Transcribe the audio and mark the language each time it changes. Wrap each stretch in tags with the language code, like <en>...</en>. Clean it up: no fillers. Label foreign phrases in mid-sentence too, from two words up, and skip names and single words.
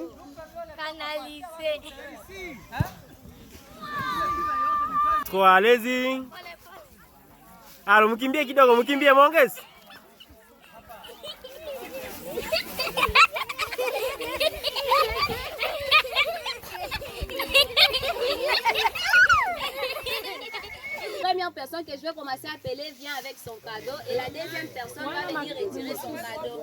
<fr>Canalize. Trop, allez-y. Alors,</fr> <sw>mkimbie kidogo, mkimbie mwongeze.</sw> <fr>Première personne que je vais commencer à appeler vient avec son cadeau et la deuxième personne va venir retirer son cadeau.</fr>